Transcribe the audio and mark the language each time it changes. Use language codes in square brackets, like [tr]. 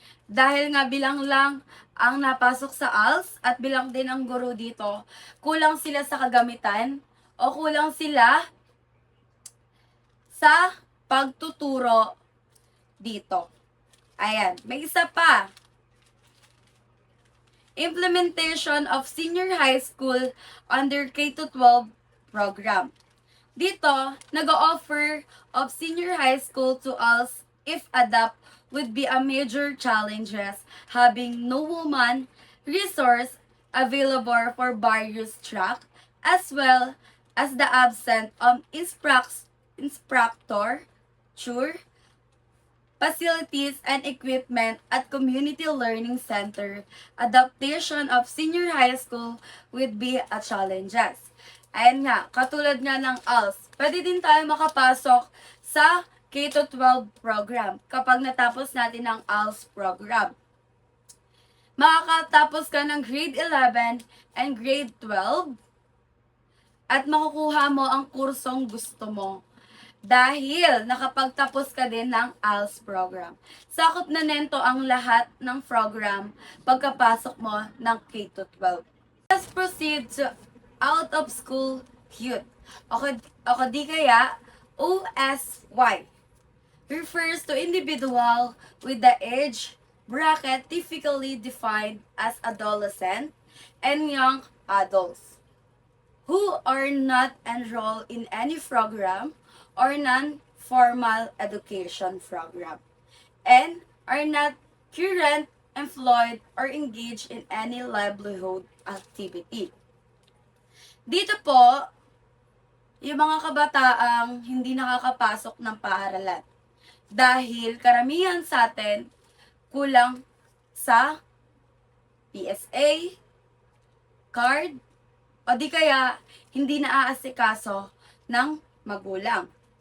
[tl] Dahil nga bilang lang ang napasok sa ALS at bilang din ang guro dito, kulang sila sa kagamitan o kulang sila sa pagtuturo dito. Ayan, may isa pa. [en] Implementation of senior high school under K-12 program. [tl] Dito, nag-offer [en] of senior high school to ALS if adopt would be a major challenges having no woman resource available for various track as well as the absent of instructor, facilities and equipment at community learning center. Adaptation of senior high school would be a challenges. [tl] Ayan nga, katulad nga ng ALS, pwede din tayo makapasok sa K-12 program kapag natapos natin ang ALS program. Makakatapos ka ng [en] grade 11 and grade 12 [tl] at makukuha mo ang kursong gusto mo dahil nakapagtapos ka din ng ALS program. Sakop na nento ang lahat ng program pagkapasok mo ng K-12. [en] Let's proceed to out of school youth. [tl] O di kaya [en] OSY refers to individual with the age bracket typically defined as adolescent and young adults. who are not enrolled in any program or non-formal education program and are not current, employed, or engaged in any livelihood activity. [tl] Dito po, yung mga kabataang hindi nakakapasok ng paaralan. Dahil karamihan sa atin, kulang sa PSA, card, o di kaya hindi naaasikaso ng magulang.